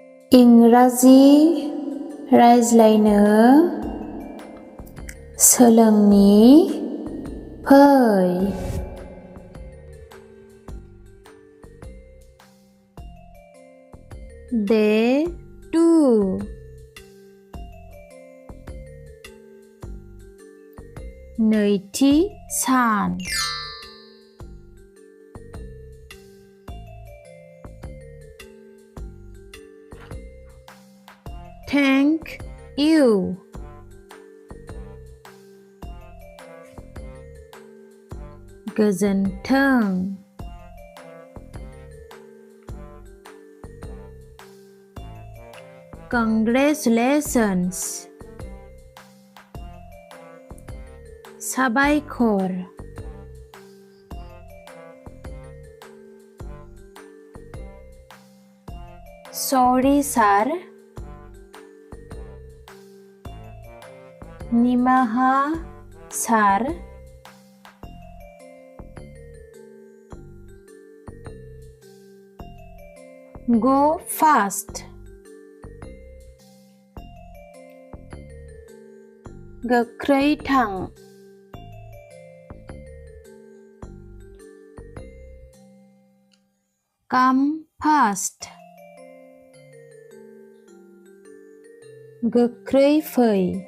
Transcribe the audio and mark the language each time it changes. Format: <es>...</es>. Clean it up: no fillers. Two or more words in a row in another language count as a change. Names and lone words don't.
<brx>इंराजि रायज्लायनो सोलोंनि फै</brx> <en>Day 2</en> <brx>नैथि सान</brx> <en>Thank you</en> <brx>गोजोन्थों</brx> <en>Congratulations साबायखर Sorry sir</en> <brx>निमाहा सार</brx> <en>Go fast</en> <brx>गोख्रै थां</brx> <en>Come fast</en> <brx>गोख्रै फै</brx>